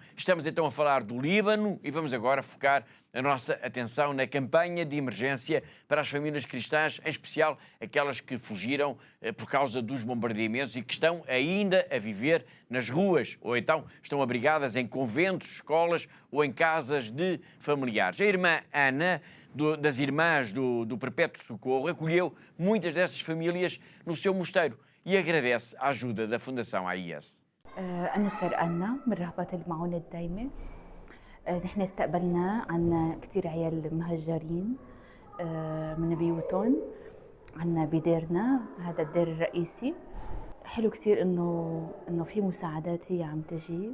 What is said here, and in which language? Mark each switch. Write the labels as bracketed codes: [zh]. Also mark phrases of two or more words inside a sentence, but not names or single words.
[pt] Estamos então a falar do Líbano e vamos agora focar a nossa atenção na campanha de emergência para as famílias cristãs, em especial aquelas que fugiram por causa dos bombardeamentos e que estão ainda a viver nas ruas, ou então estão abrigadas em conventos, escolas ou em casas de familiares. A irmã Ana, das Irmãs do Perpétuo Socorro, acolheu muitas dessas famílias no seu mosteiro e agradece a ajuda da Fundação AIS. [ar] أنا سفر أنا من رهبات المعونة الدايمة. نحن استقبلنا عنا كتير عيال مهجرين من بيوتهم عنا بديرنا، هذا الدير الرئيسي. حلو كتير إنه في مساعدات هي عم تجي.